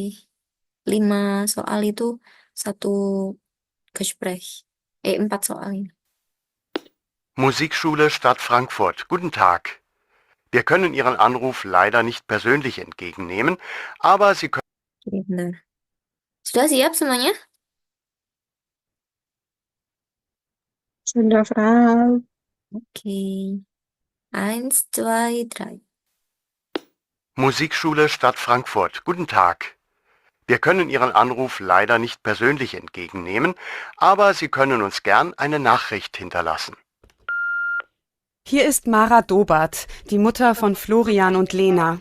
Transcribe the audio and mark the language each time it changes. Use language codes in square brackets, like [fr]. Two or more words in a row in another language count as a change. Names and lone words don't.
[id] 5 soal itu satu Gespräch. 4 soal ini. [de] Musikschule Stadt Frankfurt. Guten Tag. Wir können Ihren Anruf leider nicht persönlich entgegennehmen, aber Sie können... [id] Oke, benar. Sudah siap semuanya? Sudah, Frau. Oke. [de] Eins, zwei, drei. Musikschule Stadt Frankfurt. Guten Tag. Wir können Ihren Anruf leider nicht persönlich entgegennehmen, aber Sie können uns gern eine Nachricht hinterlassen. Hier ist Mara Dobert, die Mutter von Florian und Lena.